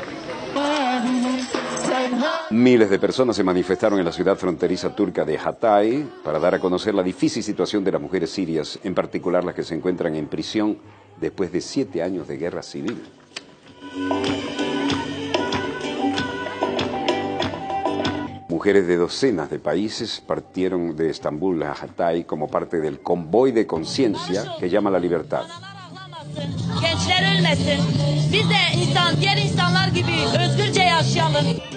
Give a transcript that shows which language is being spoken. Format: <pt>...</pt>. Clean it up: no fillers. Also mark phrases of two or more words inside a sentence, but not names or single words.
<es>Miles de personas se manifestaron en la ciudad fronteriza turca de Hatay para dar a conocer la difícil situación de las mujeres sirias, en particular las que se encuentran en prisión después de 7 años de guerra civil. Mujeres de docenas de países partieron de Estambul a Hatay como parte del convoy de conciencia que llama la libertad.</es> <tr>Gençler ölmesin. Biz de diğer insanlar gibi özgürce yaşayalım.</tr>